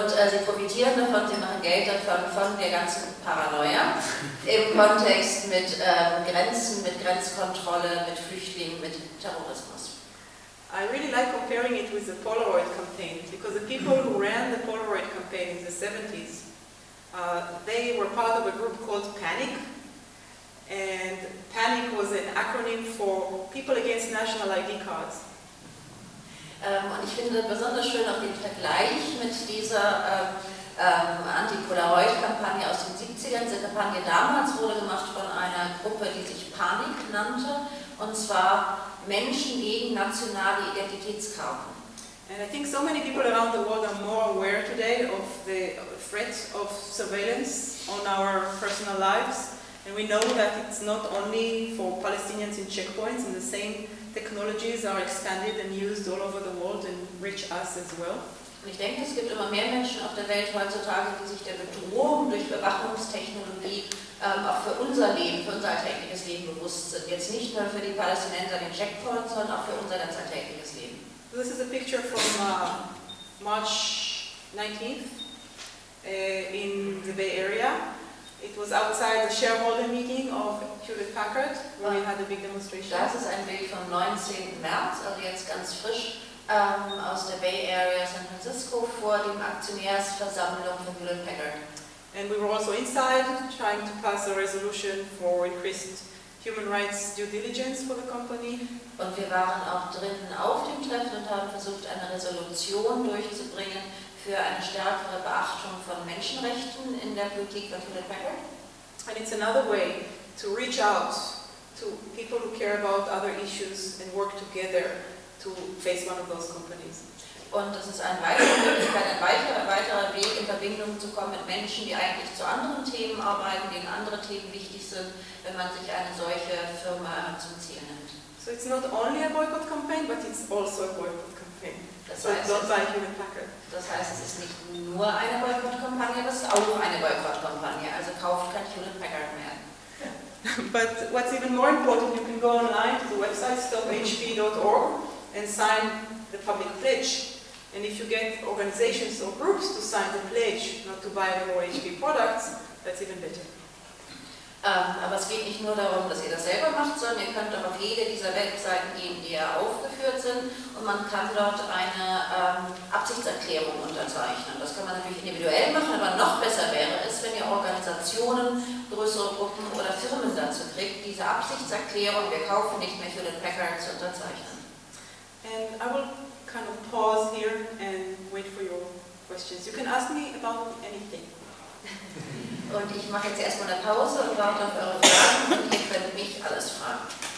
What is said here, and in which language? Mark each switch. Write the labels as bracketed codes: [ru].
[de] Sie profitieren davon, sie machen Geld davon, von der ganzen Paranoia im Kontext mit Grenzen, mit Grenzkontrolle, mit Flüchtlingen, mit Terrorismus. [en] I really like comparing it with the Polaroid campaign, because the people who ran the Polaroid campaign in the 70s, they were part of a group called PANIC, and PANIC was an acronym for People Against National ID Cards. [de] Und ich finde besonders schön auch den Vergleich mit dieser Anti-Polaroid-Kampagne aus den 70ern. Diese Kampagne damals wurde gemacht von einer Gruppe, die sich Panik nannte, und zwar Menschen gegen nationale Identitätskarten. [en] And I think so many people around the world are more aware today of the threat of surveillance on our personal lives. And we know that it's not only for Palestinians in checkpoints, and the same technologies are expanded and used all over the world and reach us as well. [de] Und ich denke, es gibt immer mehr Menschen auf der Welt heutzutage, die sich der Bedrohung durch Überwachungstechnologie auch für unser Leben, für unser alltägliches Leben bewusst sind. Jetzt nicht nur für die Palästinenser in Checkpoints, sondern auch für unser ganz alltägliches Leben. [en] This is a picture from March 19th in the Bay Area. It was outside the shareholder meeting of Hewlett Packard, where we had a big demonstration. [de] Das ist ein Bild vom 19. März, also jetzt ganz frisch, aus der Bay Area San Francisco vor dem Aktionärsversammlung von Hewlett Packard. [en] And we were also inside trying to pass a resolution for increased human rights due diligence for the company. [de] Und wir waren auch drinnen auf dem Treffen und haben versucht, eine Resolution durchzubringen für eine stärkere Beachtung von Menschenrechten in der Politik von Hewlett Packard. [en] And it's another way to reach out to people who care about other issues and work together to face one of those companies. [de] Und das ist eine weitere Möglichkeit, ein weiterer Weg, in Verbindung zu kommen mit Menschen, die eigentlich zu anderen Themen arbeiten, denen andere Themen wichtig sind, wenn man sich eine solche Firma zum Ziel nimmt. [en] So it's not only a boycott campaign, but it's also a boycott campaign. [de] Das heißt, [en] so it's not by Hewlett Packard. [de] Das heißt, es ist nicht nur eine Boykottkampagne, aber es ist auch eine Boykottkampagne. Also kauft kein Hewlett Packard mehr. [en] But what's even more important, you can go online to the website stophp.org and sign the public pledge. And if you get organizations or groups to sign the pledge not to buy more HP products, that's even better. [de] Aber es geht nicht nur darum, dass ihr das selber macht, sondern ihr könnt auch auf jede dieser Webseiten gehen, die ja aufgeführt sind, und man kann dort eine Absichtserklärung unterzeichnen. Das kann man natürlich individuell machen, aber noch besser wäre es, wenn ihr Organisationen, größere Gruppen oder Firmen dazu kriegt, diese Absichtserklärung, wir kaufen nicht mehr für den Packer, zu unterzeichnen. [en] And I will kind of pause here and wait for your questions. You can ask me about anything. [de] Und ich mache jetzt erstmal eine Pause und warte auf eure Fragen und ihr könnt mich alles fragen.